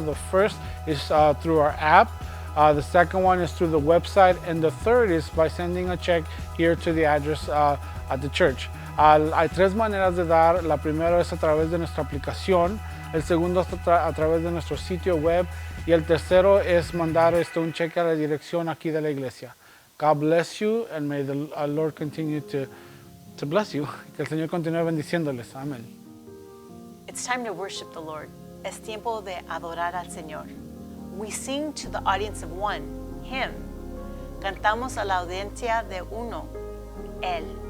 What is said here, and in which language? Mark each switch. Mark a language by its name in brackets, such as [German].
[English] The first is through our app. The second one is through the website. And the third is by sending a check here to the address at the church. [Spanish] Hay 3 maneras de dar. La primera es a través de nuestra aplicación. El segundo es a través de nuestro sitio web. Y el tercero es mandar un cheque a la dirección aquí de la iglesia. [English] God bless you and may the Lord continue to bless you. [Spanish] Que el Señor continúe bendiciéndoles. Amén. [English] It's time to worship the Lord. [Spanish] Es tiempo de adorar al Señor. [English] We sing to the audience of one, Him. [Spanish] Cantamos a la audiencia de uno, Él.